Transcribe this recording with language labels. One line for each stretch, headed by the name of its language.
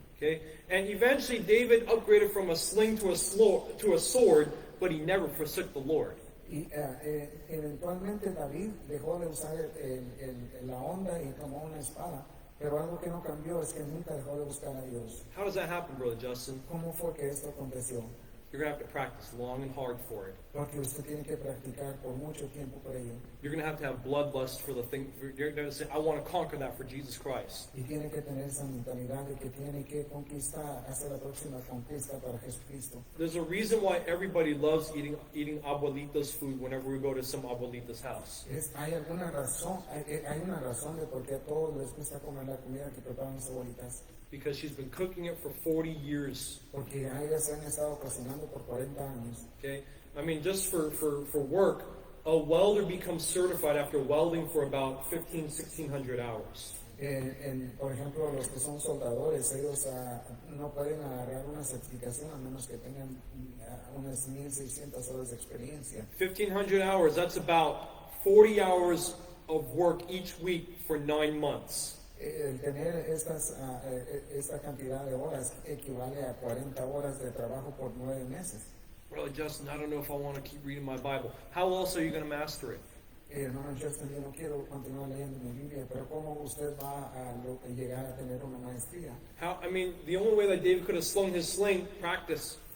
English: Okay, and eventually David upgraded from a sling to a sword, but he never forsook the Lord.
Spanish: Y eventualmente David dejó de usar la honda y tomó una espada, pero algo que no cambió es que nunca dejó de buscar a Dios.
English: How does that happen, Brother Justin?
Spanish: ¿Cómo fue que esto aconteció?
English: You're going to have to practice long and hard for it.
Spanish: Porque usted tiene que practicar por mucho tiempo por ello.
English: You're going to have bloodlust for the thing. You're going to say, I want to conquer that for Jesus Christ.
Spanish: Y tiene que tener esa mentalidad de que tiene que conquistar, hacer la próxima conquista para Jesucristo.
English: There's a reason why everybody loves eating abuelita's food whenever we go to some abuelita's house.
Spanish: Hay una razón de por qué a todos les gusta comer la comida que preparan las abuelitas.
English: Because she's been cooking it for 40 years.
Spanish: Porque a ellas se han estado cocinando por 40 años.
English: Okay? I mean, just for work, a welder becomes certified after welding for about 1,600 hours.
Spanish: Por ejemplo, los que son soldadores, ellos no pueden agarrar una certificación a menos que tengan unas 1,600 horas de experiencia.
English: 1,500 hours, that's about 40 hours of work each week for 9 months.
Spanish: El tener esta cantidad de horas equivale a 40 horas de trabajo por 9 meses.
English: Brother Justin, I don't know if I want to keep reading my Bible. How else are you going to master it?
Spanish: Hermano Justin, yo no quiero continuar leyendo mi Biblia, pero ¿cómo usted va a llegar a tener una maestría?
English: The only way that David could have slung his sling, practice.